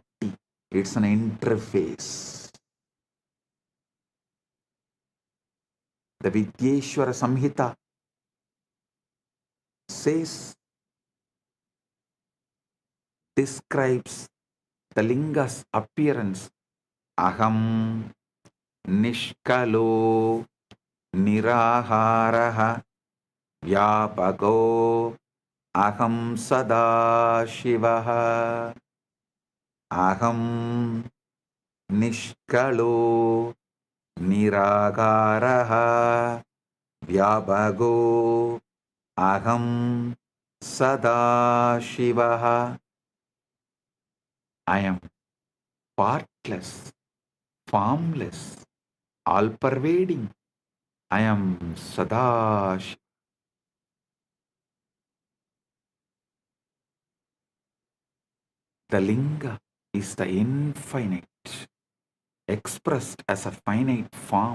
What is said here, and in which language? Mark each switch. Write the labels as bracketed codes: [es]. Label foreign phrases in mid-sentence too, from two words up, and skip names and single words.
[en] It's an interface. The Vidyeshwara Samhita says, describes the Linga's appearance. [sa] अहं निष्कलो निराहारः व्यापको अहं सदाशिवः. अहं निष्कलो निरागारः व्याभगो अहं सदाशिवः. [en] I am partless, formless, all-pervading. I am Sadashiva. The Linga is the infinite, expressed as a finite form.